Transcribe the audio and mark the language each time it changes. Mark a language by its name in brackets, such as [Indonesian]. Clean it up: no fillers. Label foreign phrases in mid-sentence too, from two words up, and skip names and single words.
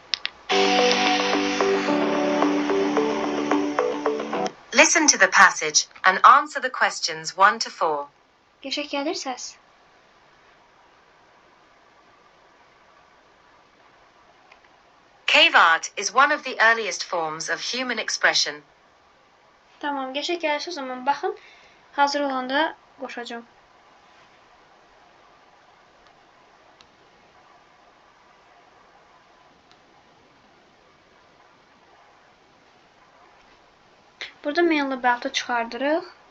[English] Listen to the passage and answer the questions 1 to 4. [Azerbaijani] Qəşəng gəlir səs. [English] Cave art is one of the earliest forms of human expression. [Azerbaijani] Tamam, qəşəng gəlirsə o zaman baxın. Hazır olanda qoşacağım. Burada [English] mail about [Azerbaijani] çıxardırıq.